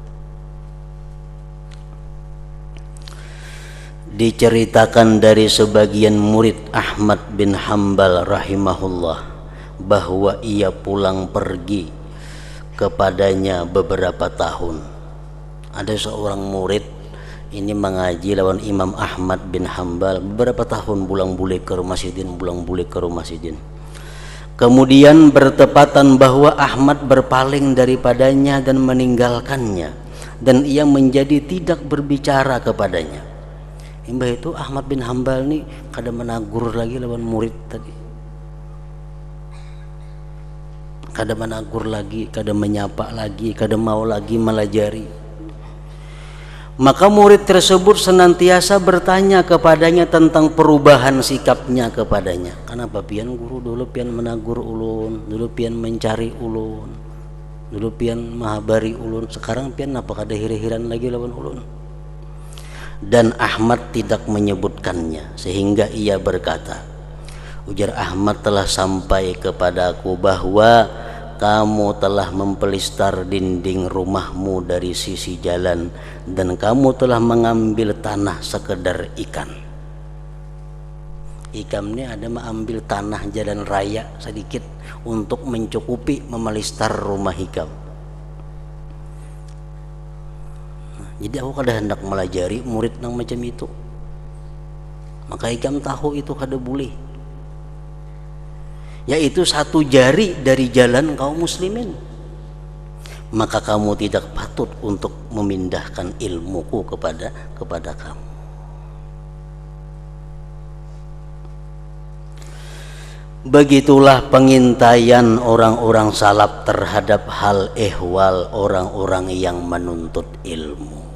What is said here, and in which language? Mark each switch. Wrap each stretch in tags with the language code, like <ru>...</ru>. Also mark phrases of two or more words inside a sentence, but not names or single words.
<id>Diceritakan dari sebagian murid Ahmad bin Hanbal rahimahullah bahwa ia pulang pergi kepadanya beberapa tahun.</id> <bjn>Ada seorang murid ini mengaji lawan Imam Ahmad bin Hanbal beberapa tahun, bulang-bulik ke rumah sidin, bulang-bulik ke rumah sidin.</bjn> <id>Kemudian bertepatan bahwa Ahmad berpaling daripadanya dan meninggalkannya, dan ia menjadi tidak berbicara kepadanya.</id> <bjn>Imbah itu Ahmad bin Hanbal nih kada menagur lagi lawan murid tadi, kada menagur lagi, kada menyapa lagi, kada mau lagi melajari.</bjn> <id>Maka murid tersebut senantiasa bertanya kepadanya tentang perubahan sikapnya kepadanya.</id> <bjn>Kenapa pian guru dulu pian menagur ulun, dulu pian mencari ulun, dulu pian mahabari ulun, sekarang pian apa kada hiri-hiran lagi lawan ulun?</bjn> <id>Dan Ahmad tidak menyebutkannya, sehingga ia berkata, ujar Ahmad, telah sampai kepadaku bahwa kamu telah mempelistar dinding rumahmu dari sisi jalan, dan kamu telah mengambil tanah sekedar ikan.</id> <bjn>Ikan ini ada mengambil tanah jalan raya sedikit untuk mencukupi memelistar rumah hikam. Jadi aku kada hendak melajari murid nang macam itu. Maka ikam tahu itu kada boleh, yaitu satu jari dari jalan kaum muslimin.</bjn> <id>Maka kamu tidak patut untuk memindahkan ilmuku kepada kamu. Begitulah pengintaian orang-orang salaf terhadap hal ehwal orang-orang yang menuntut ilmu.</id>